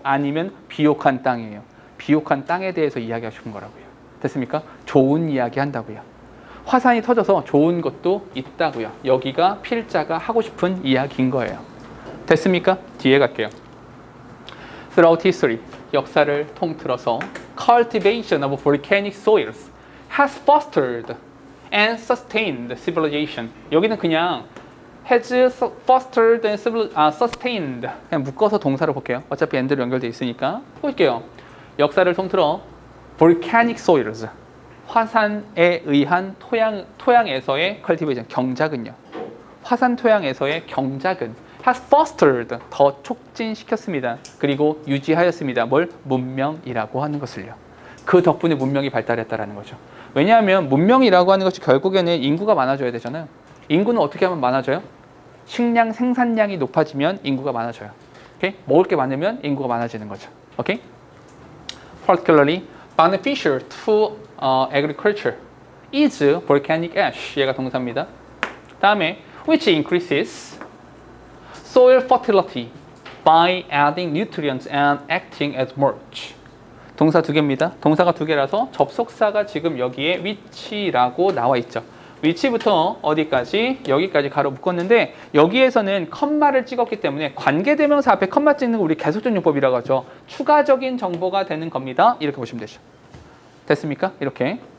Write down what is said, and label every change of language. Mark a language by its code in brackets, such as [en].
[ko] 아니면 비옥한 땅이에요? 비옥한 땅에 대해서 이야기하고 싶은 거라고요. 됐습니까? 좋은 이야기 한다고요. 화산이 터져서 좋은 것도 있다고요. 여기가 필자가 하고 싶은 이야기인 거예요. 됐습니까? 뒤에 갈게요. [en] Throughout history, [ko] 역사를 통틀어서 [en] cultivation of volcanic soils has fostered and sustained civilization. [ko] 여기는 그냥 [en] has fostered and sustained [ko] 그냥 묶어서 동사로 볼게요. 어차피 and로 연결돼 있으니까 볼게요. 역사를 통틀어 volcanic soils 화산에 의한 토양에서의 cultivation 경작은요. 화산 토양에서의 경작은 has fostered 더 촉진시켰습니다. 그리고 유지하였습니다. 뭘? 문명이라고 하는 것을요. 그 덕분에 문명이 발달했다라는 거죠. 왜냐하면 문명이라고 하는 것이 결국에는 인구가 많아져야 되잖아요. 인구는 어떻게 하면 많아져요? 식량 생산량이 높아지면 인구가 많아져요. 오케이? 먹을 게 많으면 인구가 많아지는 거죠. 오케이? [en] Particularly beneficial to agriculture is volcanic ash. [ko] 얘가 동사입니다. 다음에 [en] which increases soil fertility by adding nutrients and acting as mulch. [ko] 동사 두 개입니다. 동사가 두 개라서 접속사가 지금 여기에 which라고 나와 있죠. which부터 어디까지? 여기까지 가로 묶었는데 여기에서는 컴마를 찍었기 때문에 관계대명사 앞에 컴마 찍는 거 우리 계속적용법이라고 하죠. 추가적인 정보가 되는 겁니다. 이렇게 보시면 되죠. 됐습니까? 이렇게.